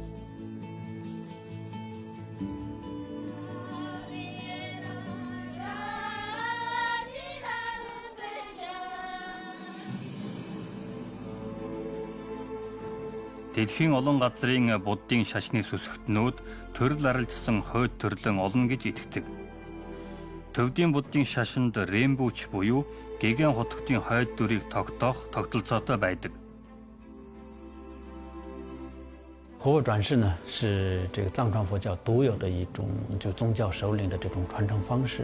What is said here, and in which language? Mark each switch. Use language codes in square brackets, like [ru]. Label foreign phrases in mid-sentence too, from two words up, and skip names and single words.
[mn] Дэлхийн олон газрын буддын шашны сүсгтнүүд төрөл арилжсан хойд төрлөн олон гэж итгэдэг. Төвдийн буддын шашинд Рэмбүч буюу гэгэн хотогтын хойд дүрийг тогтоох тогтолцоотой байдаг. [zh] 活佛转世呢，是这个藏传佛教独有的一种就宗教首领的这种传承方式。